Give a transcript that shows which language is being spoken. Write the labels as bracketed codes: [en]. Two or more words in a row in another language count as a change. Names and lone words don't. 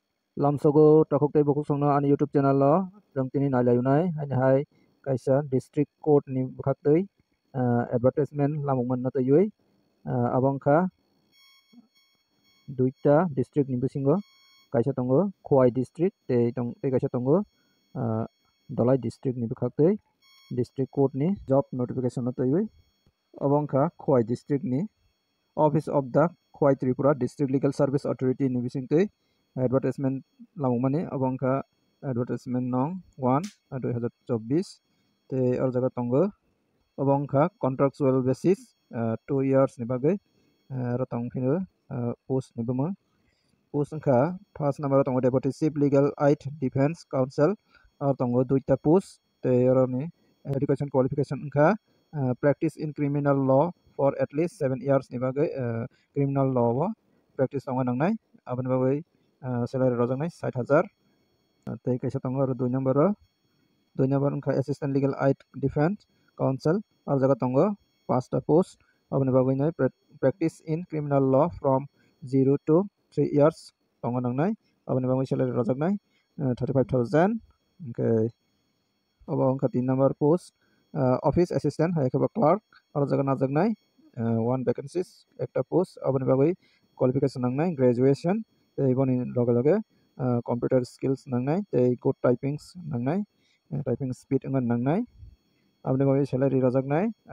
[trp] lamsogo takoktai bokuk songno ani YouTube channel lo jong tini nailayunai hai kaisa [en] district court [trp] ni bukhaktui advertisement lamungman na tayui abongkha duita district ni bisingo kaisa tongo Khowai district tei kaisa tongo Dolai district ni bukhaktui [en] district court [trp] ni [en] job notification [trp] na tayui abongkha Khowai district ni [en] Office of the Khowai Tripura District Legal Service Authority [trp] ni bisingtui advertisement lamungmani abongkha advertisement nong 1 2024 te or jaga tongo abongkha contractual [en] basis 2 years [trp] ni bagai rotong phinu post ni buma post angkha [en] first number [trp] tongo [en] deputy chief legal aid defense counsel [trp] or tongo duita post te oroni [en] education qualification [trp] angkha [en] practice in criminal law for at least 7 years [trp] ni bagai [en] criminal law [trp] wo practice tongo nangnai aboni bagai salary rojaknai 60000 tei kaisa tongo 2 number angkha [en] assistant legal aid defense counsel [trp] or jaga tongo 5 ta post aboni bagai nai [en] practice in criminal law from 0 to 3 years [trp] tongo nangnai aboni bagai salary rojaknai 35000 okay abo angkha 3 number [en] post office assistant [trp] hai khaba clerk or jaga najaknai 1 vacancies ekta post aboni bagai qualification nangnai graduation tei boni loge [en] computer skills [trp] nangnai tei [en] good typings [trp] nangnai [en] typing speed [trp] ngan nangnai aboni bagai salary rojaknai